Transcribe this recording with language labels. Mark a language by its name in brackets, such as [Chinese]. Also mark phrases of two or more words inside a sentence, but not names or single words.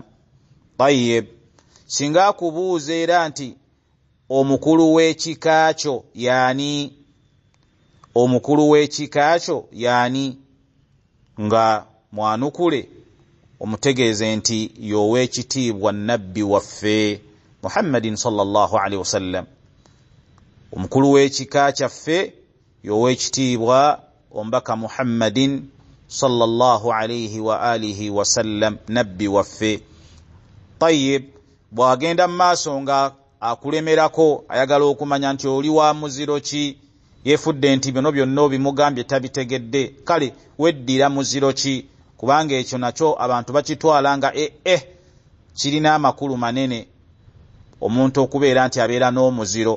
[Ganda] Tayyib, singa akubuuza era nti omukulu w'ekika kyo yani, omukulu w'ekika kyo yani, nga mwanukule omutegeeze nti y'ow'ekitiibwa nabbi waffe Muhammadin [Arabic] صلى الله عليه وسلم. [Ganda] Omukulu w'ekika kyaffe y'ow'ekitiibwa omubaka Muhammadin [Arabic] صلى الله عليه وآله وسلم, [Ganda] nabbi waffe. Tayyib, bwagenda mu maaso nga akulemerako, ayagala okumanya nti oli wa muziro ki, yefudde nti bino byonna obimugambye tabitegedde, kale weddira muziro ki, kubanga ekyo nakyo abantu bakitwala nga kirina amakulu manene omuntu okubeera nti abeera n'omuziro.